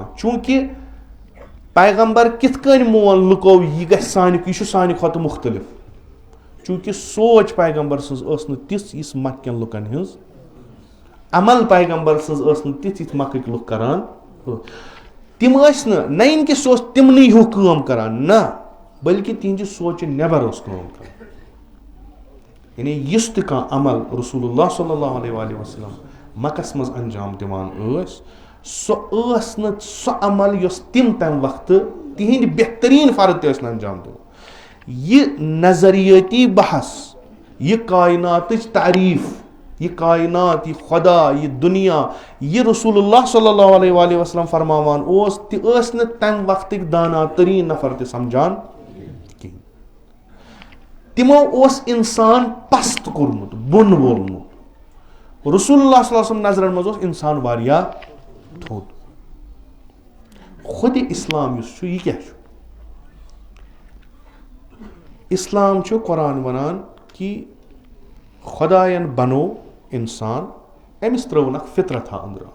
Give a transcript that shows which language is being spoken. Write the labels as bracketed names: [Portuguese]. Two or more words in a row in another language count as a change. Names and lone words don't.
[Kashmiri] چوٗنٛکہِ پیغمبر کِتھ کٔنۍ مون لُکو یہِ گژھِ سانہِ یہِ چھُ سانہِ کھۄتہٕ مُختلِف, چوٗنٛکہِ سونٛچ پیغمبر سٕنٛز ٲس نہٕ تِژھ یِژھ مکہٕ کٮ۪ن لُکن ہٕنٛز, عمل پیغمبر سٕنٛز ٲس نہٕ تِژھ یِتھ مکٕکۍ لُکھ کران. تِم ٲسۍ نہٕ نہ یِن کہِ سُہ اوس تِمنٕے ہیوٗ کٲم کران, نہ بٔلکہِ تِہنٛدِ سونٛچہِ نٮ۪بر اوس کٲم کران. یعنی یُس تہِ کانٛہہ عمل [Arabic] رسول اللہ صلی اللہ علیہ وسلم [Kashmiri] مکس منٛز انجام دِوان ٲسۍ سۄ ٲس نہٕ سۄ عمل یۄس تِم تمہِ وقتہٕ تِہنٛدۍ بہتریٖن فرد تہِ ٲسۍ نہٕ انجام دِوان. یہِ نظریٲتی بحث, یہِ کایناتٕچ تعریٖف, یہِ کاینات, یہِ خۄدا, یہِ دُنیا, یہِ [Arabic] رسول اللہ صلی اللہ علیہ وسلم [Kashmiri] فرماوان اوس تہِ ٲسۍ نہٕ تمہِ وقتٕکۍ دانا تریٖن نفر تہِ سمجھان کِہیٖنۍ. تِمو اوس اِنسان پست کوٚرمُت, بۄن وولمُت. [Arabic] رسول اللہ صلی اللہ علیہ وسلم [Kashmiri] نظرن منٛز اوس اِنسان واریاہ تھوٚد. خۄدِ اِسلام یُس چھُ یہِ کیٛاہ چھُ؟ اِسلام چھُ قرآن وَنان کہِ خۄدایَن بنوو اِنسان, أمِس ترٲوٕن اکھ فطرتھا أنٛدرٕ.